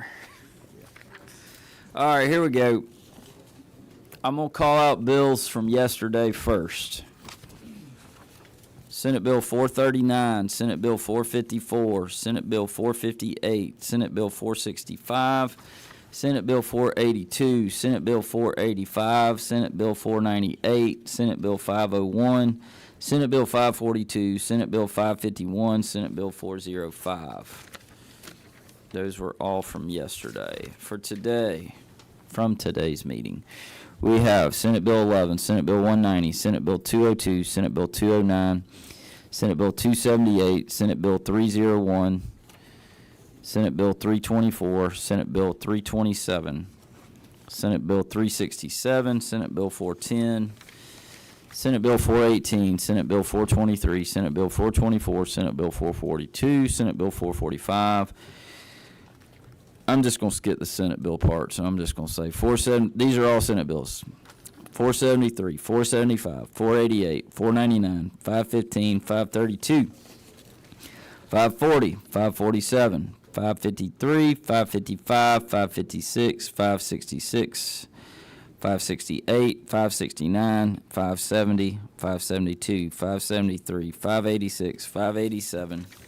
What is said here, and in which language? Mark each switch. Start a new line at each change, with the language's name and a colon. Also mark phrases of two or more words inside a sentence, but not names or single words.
English: All right, here we go. I'm going to call out bills from yesterday first. Senate Bill 439, Senate Bill 454, Senate Bill 458, Senate Bill 465, Senate Bill 482, Senate Bill 485, Senate Bill 498, Senate Bill 501, Senate Bill 542, Senate Bill 551, Senate Bill 405. Those were all from yesterday. For today, from today's meeting, we have Senate Bill 11, Senate Bill 190, Senate Bill 202, Senate Bill 209, Senate Bill 278, Senate Bill 301, Senate Bill 324, Senate Bill 327, Senate Bill 367, Senate Bill 410, Senate Bill 418, Senate Bill 423, Senate Bill 424, Senate Bill 442, Senate Bill 445. I'm just going to skip the Senate bill part, so I'm just going to say these are all Senate bills. 473, 475, 488, 499, 515, 532, 540, 547, 553, 555, 556, 566, 568, 569, 570, 572, 573, 586, 587,